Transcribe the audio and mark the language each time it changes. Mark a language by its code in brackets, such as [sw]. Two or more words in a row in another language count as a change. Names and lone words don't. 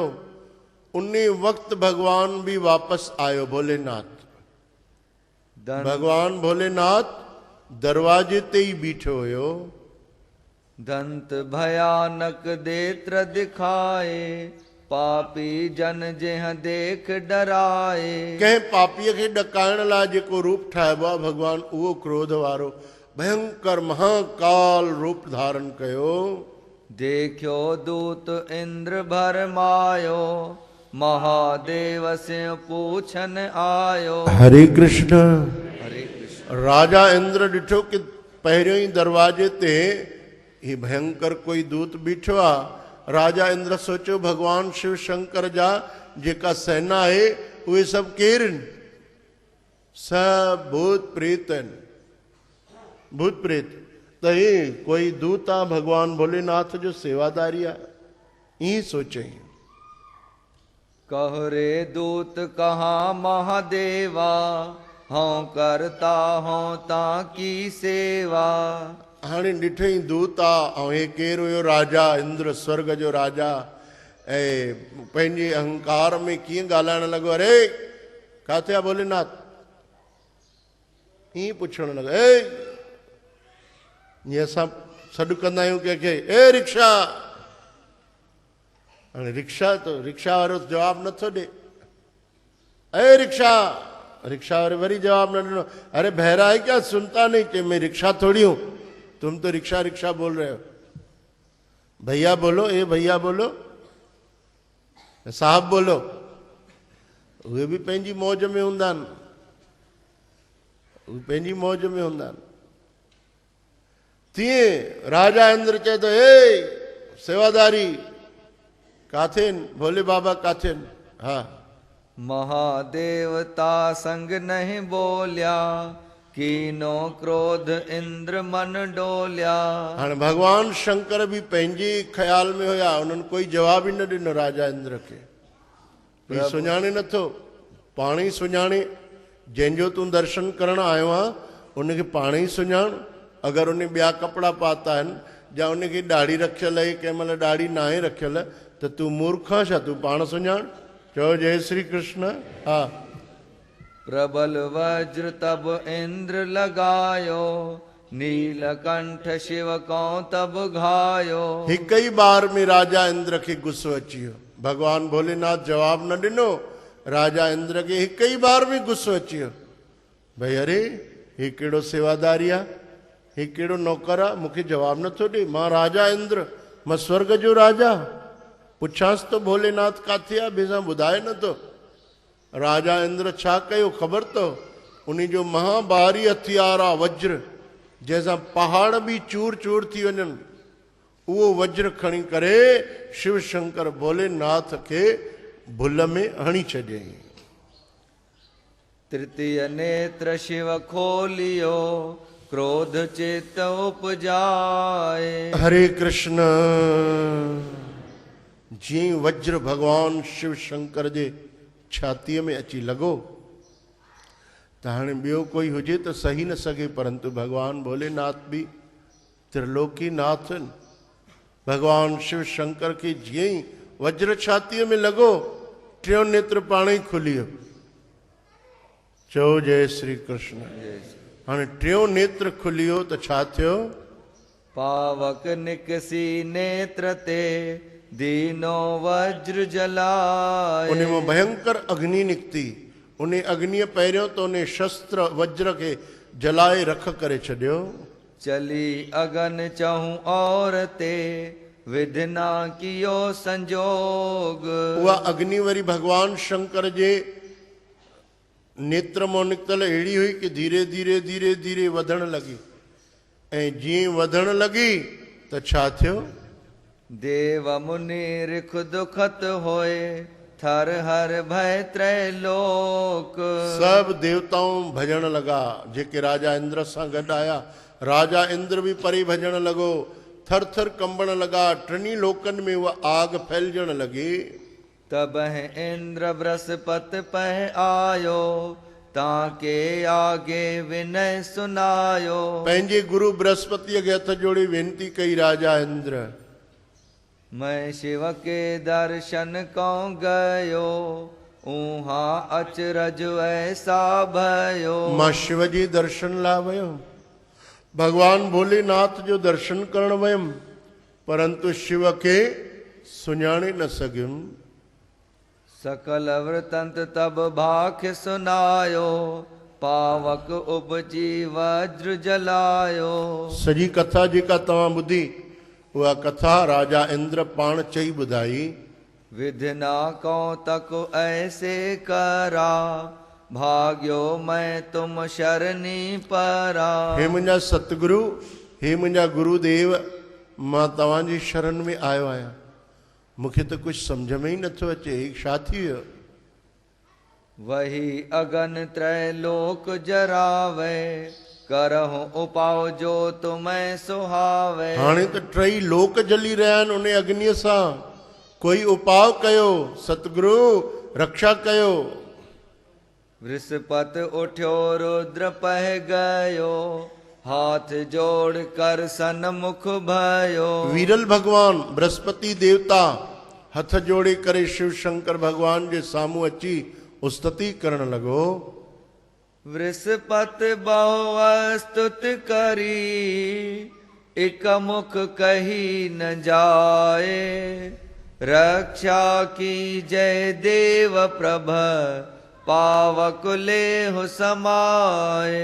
[sd] उन वक़्तु भगवान बि वापसि आयो। भोलेनाथ, भगवान भोलेनाथ दरवाजे ते ई बीठो हुयो। [hi] दंत भयानक देत्र दिखाए, पापी जन जंहिं देख डराए। [sd] कंहिं पापीअ खे ॾकाइण लाइ जेको रूप ठाहिबो आहे भगवान, उहो क्रोध वारो भयंकर महाकाल रूप धारण कयो। [hi] देखियो दूत इंद्र भरमायो, महादेव से पूछन आयो। [sd] हरे कृष्ण। हरे कृष्ण। राजा इंद्र ॾिठो कि पहिरियों ई दरवाजे ते ही भयंकर कोई दूत बीठो आहे। राजा इंद्र सोचियो भगवान शिव शंकर जा जेका सेना आहे उहे सभु केर आहिनि? सब भूत प्रेत आहिनि, भूत प्रेत। त हे कोई दूत आहे भगवान भोलेनाथ जो सेवादारी आहे, ईअं सोचई। [hi] कह रे दूत कहाँ महादेवा, हों करता हों ताकी सेवा। [sd] हाणे ॾिठई दूत आहे ऐं हे केरु हुयो? राजा इंद्र, स्वर्ग जो राजा। ऐं पंहिंजे अहंकार में कीअं ॻाल्हाइण लॻो, अरे किथे आहे भोलेनाथ? ईअं पुछण लॻो। जीअं असां सॾु कंदा आहियूं कंहिंखे, ए रिक्शा। हाणे रिक्शा वारो जवाबु नथो ॾे। ए रिक्शा, रिक्शा वारे वरी जवाबु न ॾिनो। [hi] अरे बहरा है क्या, सुनता नहीं कि मैं रिक्शा थोड़ी हूं, तुम तो रिक्शा रिक्शा बोल रहे हो। भैया बोलो, ए भैया बोलो, साहब बोलो। [sd] उहे बि पंहिंजी मौज में हूंदा आहिनि, उहे पंहिंजी मौज में हूंदा आहिनि। तीअं राजा इंद्र चए थो, ए सेवादारी काथे आहिनि? भोले बाबा काथे आहिनि? हा। [hi] महादेवता संग नहीं बोलिया, कीनो क्रोध इंद्र मन डोलिया। [sd] हाणे भगवान शंकर बि पंहिंजे ख्याल में हुया, उन्हनि कोई जवाब ई न ॾिनो राजा इंद्र खे। ही सुञाणे नथो, पाण ई सुञाणे। जंहिंजो तूं दर्शन करण आयो आहे उनखे पाण ई सुञाण। अगरि उन ॿिया कपिड़ा पाता आहिनि या उनखे ॾाढ़ी रखियल आहे, कंहिं महिल ॾाढ़ी न आहे रखियल, त तूं मूर्ख आहे छा? तूं पाण सुञाण। चओ जय श्री कृष्ण। हा। [hi] प्रबल वज्र तब इंद्र लगायो, नीलकंठ शिव को तब घायो। [sd] हिकु ई बार में राजा इंद्र खे गुस्सो अची वियो। भगवान भोलेनाथ जवाब न ॾिनो, राजा इंद्र खे हिकु ई बार में गुस्सो अची वियो। भई अरे ही कहिड़ो सेवादारी आहे, ही कहिड़ो नौकर आहे, मूंखे जवाब नथो ॾे। मां राजा इंद्र, मां स्वर्ग जो राजा, पुछांसि तो भोलेनाथ काथे आहे, ॿिए सां ॿुधाए नथो। राजा इंद्र छा कयो ख़बर अथव? उन जो महाभारी हथियार आहे वज्र, जंहिंसां पहाड़ बि चूर चूर थी वञनि। उहो वज्र खणी करे शिव शंकर भोलेनाथ खे भुल में हणी छॾियईं। [hi] तृतीय नेत्र शिव खोलियो, क्रोध चित उपजाए। [sd] हरे कृष्ण। जीअं वज्र भगवान शिव शंकर जे छातीअ में अची लॻो त हाणे ॿियो कोई हुजे त सही न सघे, परंतु भगवान भोलेनाथ बि त्रिलोकी नाथ आहिनि। भगवान शिव शंकर खे जीअं ई वज्र छातीअ में लॻो, टियों नेत्र पाण ई खुली वियो। चओ जय श्री कृष्ण। हाणे टियों नेत्र खुली वियो त छा थियो? [hi] पावक निकसी नेत्र ते दीनो वज्र जलाए। [sd] उन मां भयंकर अग्नि निकिती। उन अग्निअ पहिरियों त उन शस्त्र वज्र खे जलाए रख करे छॾियो। [hi] चली अगन चहूं और ते विधना कियो संजोग। [sd] उहा अग्नि वरी भगवान शंकर जे नेत्र मां निकितल अहिड़ी हुई कि धीरे धीरे धीरे धीरे वधण लॻी, ऐं जीअं वधण लॻी त छा थियो? [hi] देव मुनि रिख दुखत होए थर हर भय त्रैलोक। [sd] सब देवताऊं भॼण लॻा जेके राजा इंद्र सां गॾु आया। राजा इंद्र बि परे भॼण लॻो, थर थर कंबण लॻा, टिनी लोकनि में उहा आग फैलजण लॻी। [hi] तब इंद्र बृहस्पति पह आयो ताके आगे विनय सुनायो। [sd] पंहिंजे गुरु बृहस्पतिअ खे हथ जोड़े वेनती कई, राजा इंद्र [hi] मैं शिव के दर्शन को गयो ऊहा अचरज ऐसा भयो। [sd] मां शिव जे दर्शन लाइ वयुमि, भगवान भोलेनाथ जो दर्शन करण वयुमि, परंतु शिव खे सुञाणे न सघियुमि। [hi] सकल वृतंत तब भाख सुनायो पावक उपजी वज्र जलायो। [sd] सॼी कथा जेका तव्हां ॿुधी उहा कथा राजा इंद्र पाण चई ॿुधाई। [hi] विधना को तक ऐसे करा भाग्यो मैं तुम शरणी परा। [sd] हे मुंहिंजा सतगुरु, हे मुंहिंजा गुरुदेव, मां तव्हांजी शरण में आयो आहियां। मूंखे त कुझु सम्झ में ई नथो अचे, छा थी वियो? [hi] वही अगन त्रैलोक जरावे करहु उपाव जो तुम्हें सुहावे। [sd] हाणे त टई लोक जली रहिया आहिनि उन अग्नीअ सां। कोई उपाव कयो, सतगुरु रक्षा कयो। [hi] बृहस्पति उठ्यो रुद्र पह गयो हाथ जोड़ कर सन्मुख भयो। [sd] वीरल भगवान बृहस्पति देवता हथ जोड़े करे शिव शंकर भगवान जे साम्हूं अची उस्तति करण लॻो। [hi] बृहस्पति बहु स्तुत करी एक मुख कही न जाए। रक्षा की जय देव प्रभ पावक लेहु समाए।